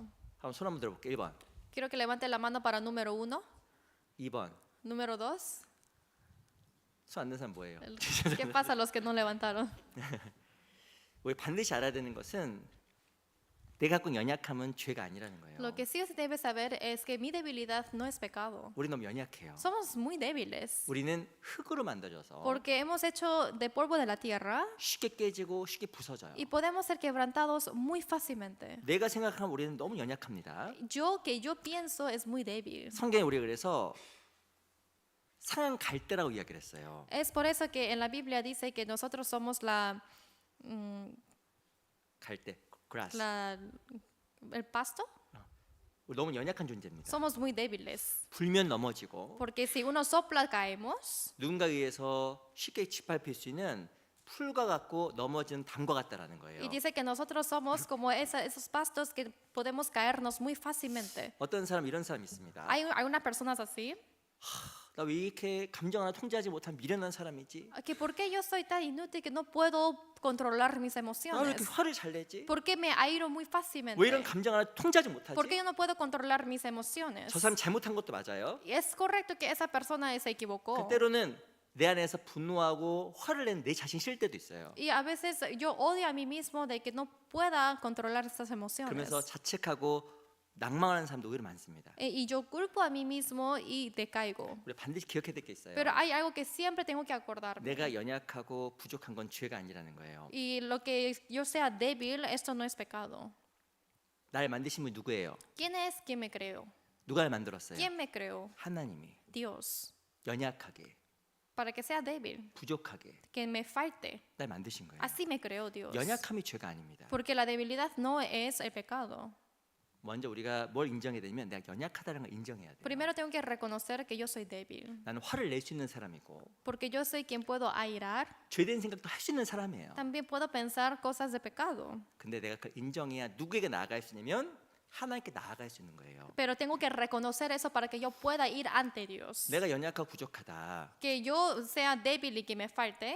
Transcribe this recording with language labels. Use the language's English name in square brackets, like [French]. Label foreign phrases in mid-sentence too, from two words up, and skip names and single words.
[Korean] 한번 손 한번 들어볼게요. 1번. [Spanish] Quiero que levante la mano para número 1. [Korean] 2번. [Spanish] Número 2. [Korean] 손 안 든 사람 뭐예요? [Spanish] ¿Qué pasa a los que no levantaron? [Korean] 우리 반드시 알아야 되는 것은 내가 갖고 있는 연약함은 죄가 아니라는 거예요. [Spanish] Lo que sí se debe saber es que mi debilidad no es pecado. [Korean] 우리 너무 연약해요. [Spanish] Somos muy débiles. [Korean] 우리는 흙으로 만들어져서 [Spanish] Porque hemos hecho de polvo de la tierra [Korean] 쉽게 깨지고 쉽게 부서져요. [Spanish] y podemos ser quebrantados muy fácilmente. [Korean] 내가 생각하면 우리는 너무 연약합니다. [Spanish] Que yo pienso es muy débil. [Korean] 성경에 우리가 그래서 상한 갈대라고 이야기를 했어요. [Spanish] Es por eso que en la Biblia dice que nosotros somos [Korean] 갈대, grass. [Spanish] el pasto. [Korean] 우리 너무 연약한 존재입니다. [Spanish] Somos muy débiles. [Korean] 불면 넘어지고 [Spanish] Porque si uno sopla caemos. [Korean] 누군가에 의해서 쉽게 짓밟힐 수 있는 풀과 같고 넘어진 담과 같다라는 거예요. [Spanish] Y dice que nosotros somos como esos pastos que podemos caernos muy fácilmente. [Korean] 어떤 사람 이런 사람이 있습니다. [Spanish] Hay unas personas así. [Korean] 나 왜 이렇게 감정 하나 통제하지 못한 미련한 사람이지? [Spanish] Que ¿por qué yo soy tan inútil que no puedo controlar mis [Korean] 나 왜 [Spanish] emociones? [Korean] 이렇게 화를 잘 내지? [Spanish] ¿Por qué me airo muy fácilmente? [Korean] 왜 이런 감정 하나 통제하지 못하지? [Spanish] ¿Por qué yo no puedo controlar mis emociones? [Korean] 저 사람 잘못한 것도 맞아요. [Spanish] Y es correcto que esa persona se equivocó. [Korean] 때로는 내 안에서 분노하고 화를 내는 내 자신 싫을 때도 있어요. [Spanish] Y a veces yo odio a mí mismo de que no pueda controlar estas emociones. [Korean] 그러면서 자책하고 낭망하는 사람도 오히려 많습니다. [Spanish] Y yo culpo a mí mismo y decaigo. [Korean] 우리 반드시 기억해야 될 게 있어요. [Spanish] Pero hay algo que siempre tengo que acordarme. [Korean] 내가 연약하고 부족한 건 죄가 아니라는 거예요. [Spanish] Y lo que yo sea débil, esto no es pecado. [Korean] 날 만드신 분이 누구예요? [Spanish] ¿Quién es quien me creó? [Korean] 누가 날 만들었어요? [Spanish] ¿Quién me creó? [Korean] 하나님이. [Spanish] Dios. [Korean] 연약하게, [Spanish] Para que sea débil, [Korean] 부족하게 [Spanish] que me falte. [Korean] 날 만드신 거예요. [Spanish] Así me creó Dios. [Korean] 연약함이 죄가 아닙니다. [Spanish] Porque la debilidad no es el pecado. [Korean] 먼저 우리가 뭘 인정해야 되냐면 내가 연약하다는 걸 인정해야 돼요. [Spanish] Primero tengo que reconocer que yo soy débil. [Korean] 나는 화를 낼 수 있는 사람이고 [Spanish] Porque yo soy quien puedo airar. [Korean] 죄된 생각도 할 수 있는 사람이에요. [Spanish] También puedo pensar cosas de pecado. [Korean] 근데 내가 그 인정해야 누구에게 나아갈 수 있냐면 하나님께 나아갈 수 있는 거예요. [Spanish] Pero tengo que reconocer eso para que yo pueda ir ante Dios. [Korean] 내가 연약하고 부족하다. [Spanish] Que yo sea débil y que me falte.